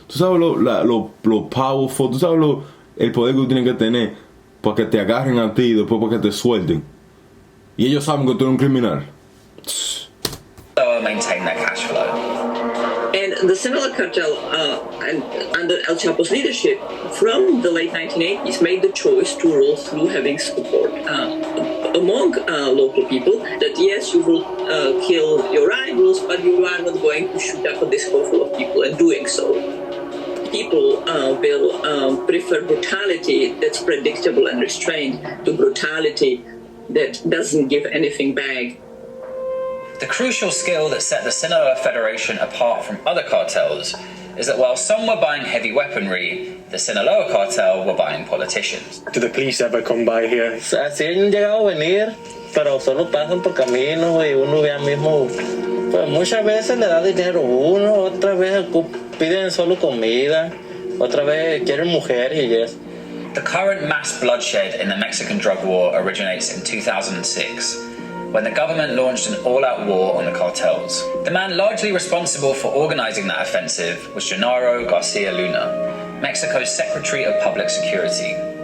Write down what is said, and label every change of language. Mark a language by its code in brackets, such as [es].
[es] Tú sabes lo powerful, tú sabes el poder que tú tienes que tener para que te agarren a ti y después para que te suelten. Y ellos saben que tú eres un criminal. [en] Maintain their cash flow. And the Sinaloa cartel, under El Chapo's leadership, from the late 1980s, made the choice to roll through having support among local people that yes, you will kill your rivals, but you are not going to shoot up a disco full of people and doing so. People will prefer brutality that's predictable and restrained to brutality that doesn't give anything back. The crucial skill that set the Sinaloa Federation apart from other cartels is that while some were buying heavy weaponry, the Sinaloa cartel were buying politicians. Do the police ever come by here? [es] Así han llegado a venir, pero solo pasan por caminos y uno ve mismo. Pues muchas veces le da dinero uno, otra vez piden solo comida, otra vez quieren mujer y yes. [en] The current mass bloodshed in the Mexican drug war originates in 2006. When the government launched an all-out war on the cartels. The man largely responsible for organizing that offensive was Genaro Garcia Luna, Mexico's Secretary of Public Security.